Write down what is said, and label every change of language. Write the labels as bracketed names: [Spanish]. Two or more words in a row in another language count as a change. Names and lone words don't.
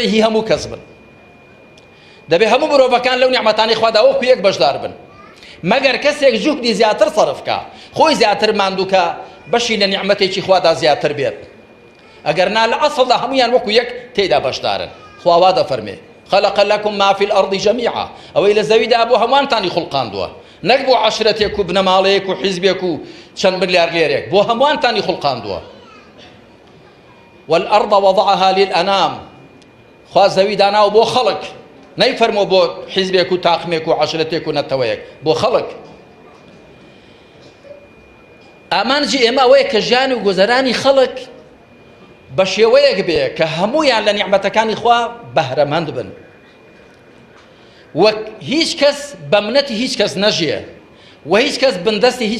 [Central Kurdish] هی هەموو کەس بن دەبێت هەموو مرۆڤەکان لەو نیعمەتانەی خوادا وەکو یەک بەشدار بن مەگەر کەسێک جوهدی زیاتر سەرفکە خۆی زیاتر ماندووکە بەشی لە نیعمەتێکی خوادا زیاتر بێت ئەگەر نا لە ئەسڵدا هەمویان وەکو یەک تێیدا بەشدارن خوا وا دەفەرمێ [Arabic] خلق لكم ما في الأرض جميعا [Central Kurdish] ئەوەی لە زەویدا بۆ هەمووانتانی خوڵقاندووە نەک بۆ عەشرەتێک و بنەماڵەیەک و حیزبێک و چەند ملیار لێرێک بۆ هەمووانتانی خوڵقاندووە [Arabic] والأرض وضعها للأنام [Central Kurdish] خوا زەوی داناوە بۆ خەڵک نەیفەرمۆ بۆ حیزبێک و تاقمێک و عەشرەتێک و نەتەوەیەک بۆ خەڵک ئامانجی ئێمە ئەوەیە کە ژیان و گوزەرانی خەڵک بە شێوەیەک بێ کە هەموویان لە نیعمەتەکانی خوا بەهرەمەند بن وەک هیچ کەس بە منەتی هیچ کەس نەژیە و هیچ کەس بندەستی هیچ